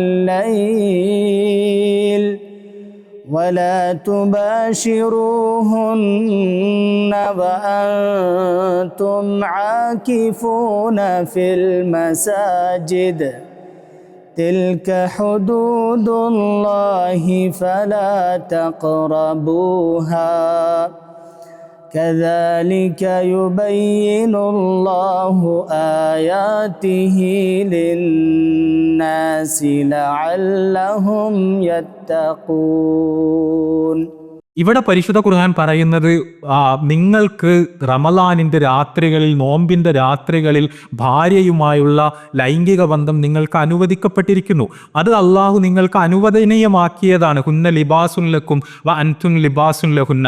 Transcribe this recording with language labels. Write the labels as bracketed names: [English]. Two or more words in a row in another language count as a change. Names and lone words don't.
[Arabic] الليل ولا تباشروهن وأنتم عاكفون في المساجد تلك حدود الله فلا تقربوها كذلك يبين الله آياته للناس لعلهم يتقون. [Malayalam] ഇവിടെ പരിശുദ്ധ ഖുർആൻ പറയുന്നത് നിങ്ങൾക്ക് റമളാനിന്റെ രാത്രികളിൽ, നോമ്പിന്റെ രാത്രികളിൽ ഭാര്യയുമായുള്ള ലൈംഗിക ബന്ധം നിങ്ങൾക്ക് അനുവദിക്കപ്പെട്ടിരിക്കുന്നു. അത് അള്ളാഹു നിങ്ങൾക്ക് അനുവദനീയമാക്കിയതാണ്. [Arabic] هن لباس لكم وأنتم لباس لهن.